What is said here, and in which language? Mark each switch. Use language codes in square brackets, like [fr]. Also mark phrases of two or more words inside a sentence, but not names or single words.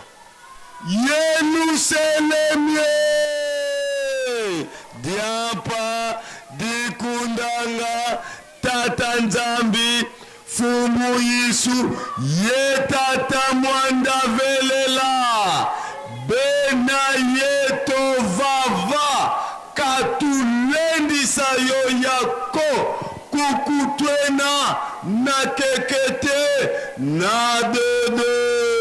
[kg] Yenu selemye. Diampa dikundanga tata nzambi fumu yisu ye tata mwanda velela bena yeto vava katulendisa yo yako kukutwena na kekete na dede.